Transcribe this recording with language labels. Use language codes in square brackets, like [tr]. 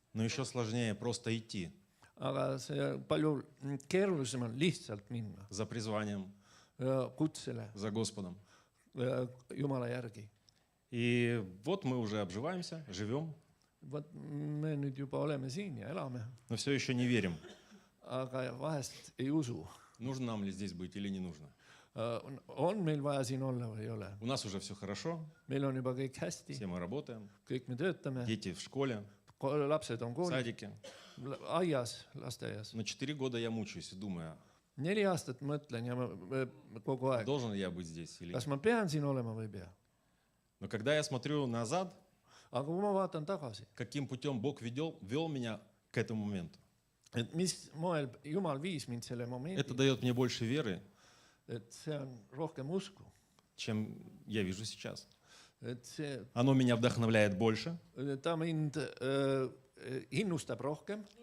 [ru] Но еще сложнее просто идти [et] Aga see palju keerulisem on lihtsalt minna [ru] за призванием, [et] kutsele [ru] за Господом. [et] Jumala järgi. [ru] И вот мы уже обживаемся, живем, [et] Vot me nüüd juba oleme siin ja elame, [ru] но все еще не верим, [et] aga vahest ei usu. [ru] нужно нам ли здесь быть или не нужно. [et] On meil vaja siin olla või ei ole? [ru] У нас уже все хорошо, [et] Meil on juba kõik hästi, [ru] все мы работаем, [et] kõik me töötame, [ru] дети в школе, [et] lapsed on [ru] в [et] koolis, [ru] садике. [et] aias, lasteaias. [ru] Но 4 года я мучаюсь и думаю, [et] 4 aastat mõtlen ja kogu aeg, [ru] должен ли я быть здесь или [et] kas ma pean siin olema või ei pea. [ru] Но когда я смотрю назад, [et] Aga kui ma vaatan tagasi, [ru] каким путем Бог вел меня к этому моменту, [et] et mis moel Jumal viis mind selle [ru] это [et] momendi, [ru] дает мне больше веры, [et] et see on rohkem usku, [ru] чем я вижу сейчас. [et] et see, [ru] Оно меня вдохновляет больше [et] ta mind innustab rohkem